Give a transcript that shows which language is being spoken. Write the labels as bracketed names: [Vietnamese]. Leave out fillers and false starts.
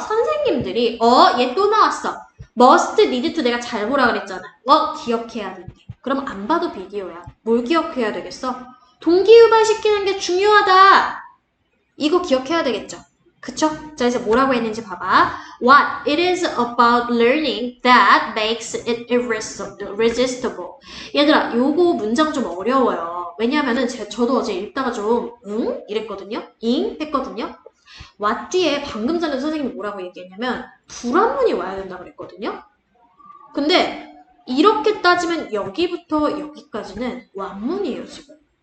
[Korean] 선생님들이 얘 또 나왔어. must, need to 내가 잘 보라 그랬잖아. 기억해야 된대. 그럼 안 봐도 비디오야. 뭘 기억해야 되겠어? 동기유발시키는 게 중요하다. 이거 기억해야 되겠죠? 그쵸? 자, 그래서 뭐라고 했는지 봐봐. [English] What it is about learning that makes it irresistible. [Korean] 얘들아, 요거 문장 좀 어려워요. 왜냐면은 저도 어제 읽다가 좀 이랬거든요. 했거든요. what 뒤에 방금 전에 선생님이 뭐라고 얘기했냐면 불합문이 와야 된다고 그랬거든요. 근데 이렇게 따지면 여기부터 여기까지는 완문이에요, 지금.